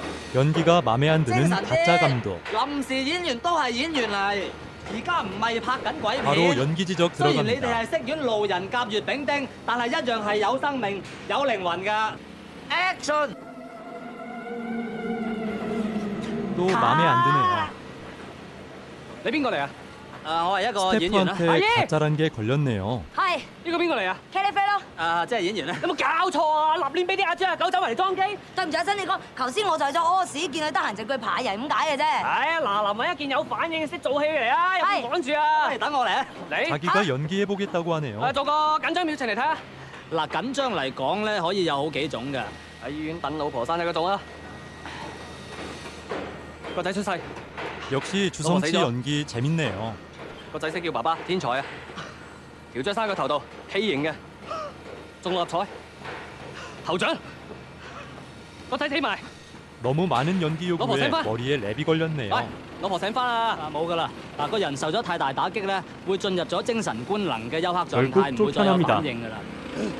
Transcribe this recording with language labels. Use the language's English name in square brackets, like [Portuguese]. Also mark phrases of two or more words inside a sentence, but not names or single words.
[Korean] 연기가 마음에 안 드는 가짜 감독. [Cantonese] 臨時演員都係演員嚟，而家唔係拍緊鬼 [Korean] 바로 [Cantonese] 片。 [Korean] 연기 지적 [Cantonese] 雖然你哋 [Korean] 들어갑니다. [Cantonese] 係飾演路人甲乙丙丁，但係一樣係有生命、有靈魂㗎。Action！ [Korean] 또 마음에 안 드네요. [Cantonese] 你邊個嚟啊？我係一個演員啦。 [Korean] 스태프한테 가짜란 게 걸렸네요. [Cantonese] 係呢個邊個嚟啊？茄喱啡咯。即係演員咧。有冇搞錯啊？立亂俾啲阿豬阿狗走埋嚟裝機？對唔住阿新，你講頭先我就係咗屙屎，見佢得閒就叫佢爬人咁解嘅啫。唉，嗱，林係一件有反應、識做戲嘅嚟啊！有冇趕住啊？喂，等我嚟啊！你 [Korean] 자기가 연기해보겠다고 하네요. [Cantonese] 做個緊張表情嚟睇下。嗱，緊張嚟講咧，可以有好幾種㗎。喺醫院等老婆生仔嗰種啊！個仔出世， [Korean] 역시 주성치 연기 재밌네요. [Cantonese] 個仔識叫爸爸，天才啊！條雀生個頭度，畸形嘅，中六合彩，頭獎，個仔起埋。 [Korean] 너무 많은 연기 요구에 머리에 랩이 걸렸네요. [Cantonese] 喂，老婆醒翻啦！冇㗎啦，個人受咗太大打擊咧，會進入咗精神官能嘅休克狀態， [Korean] 결국 [Cantonese] 唔會再有 [Korean] 쫓겨납니다. [Cantonese] 反應㗎啦。